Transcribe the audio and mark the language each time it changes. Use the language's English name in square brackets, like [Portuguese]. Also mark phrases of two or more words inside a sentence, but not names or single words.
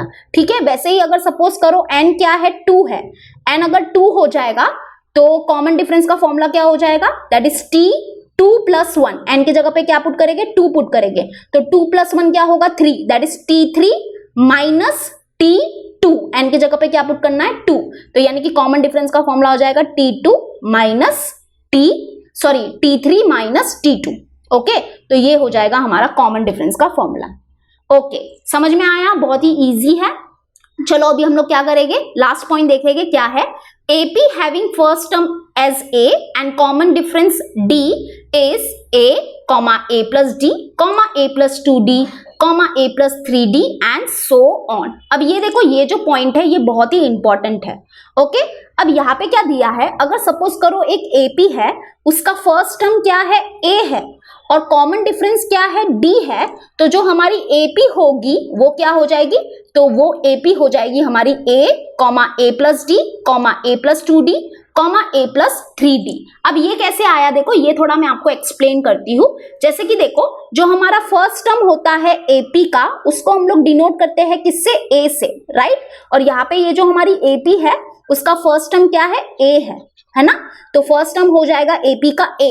[Hindi] ठीक है, वैसे ही अगर सपोज करो n क्या है, 2 है, n अगर 2 हो जाएगा तो [English] common difference [Hindi] का फॉर्मूला क्या हो जाएगा, [English] that is [Hindi] 2 + 1, n की जगह पे क्या पुट करेंगे 2 पुट करेंगे, तो 2 + 1 क्या होगा 3, [English] that is [Hindi] T3 माइनस T2, n की जगह पे क्या पुट करना है 2, तो यानी कि [English] common difference [Hindi] का फॉर्मूला हो जाएगा T3 माइनस T2। ओके, तो ये हो जाएगा हमारा [English] common difference [Hindi] का फॉर्मूला। ओके, समझ में आया, बहुत ही इजी है। चलो अभी हम लोग क्या करेंगे, [English] last point [Hindi] देखेंगे क्या है। [English] AP having first term as A and common difference D is A, A plus D, A plus 2D, A plus 3D and so on। [Hindi] अब ये देखो, ये जो पॉइंट है ये बहुत ही इंपॉर्टेंट है। ओके, अब यहाँ पे क्या दिया है, अगर सपोज करो एक AP है, उसका [English] first term [Hindi] क्या है A है और [English] common difference [Hindi] क्या है D है, तो जो हमारी AP होगी वो क्या हो जाएगी, तो वो AP हो जाएगी हमारी [English] A, A plus D, A plus 2D, A plus 3D। [Hindi] अब ये कैसे आया देखो, ये थोड़ा मैं आपको एक्सप्लेन करती हूँ। जैसे कि देखो, जो हमारा [English] first term [Hindi] होता है AP का, उसको हम लोग डिनोट करते हैं किससे, A से, राइट। और यहाँ पे ये जो हमारी AP है उसका [English] first term [Hindi] क्या है, A है ना, तो [English] first term [Hindi] हो जाएगा AP का A।